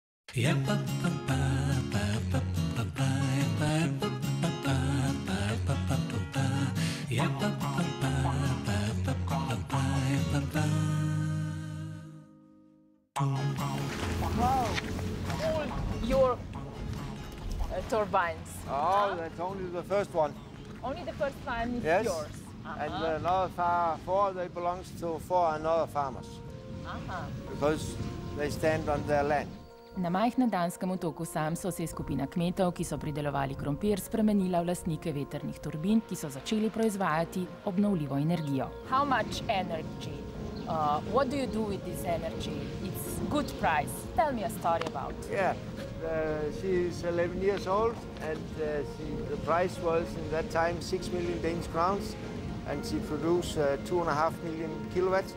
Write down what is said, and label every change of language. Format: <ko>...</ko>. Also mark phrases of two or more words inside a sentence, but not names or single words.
<en>Wow, all your turbines. Oh, that's only the first one. Only the first one is Yes. yours. And another four, they belongs to four another farmers. Because they stand on their land.</en> <sl>Na majhnem danskem otoku Samso se je skupina kmetov, ki so pridelovali krompir, spremenila v lastnike vetrnih turbin, ki so začeli proizvajati obnovljivo energijo.</sl> <en>How much energy? What do you do with this energy? It's good price. Tell me a story about. Yeah, she's 11 years old, and the price was in that time 6 million Danish crowns, and she produced 2.5 million kilowatts.</en>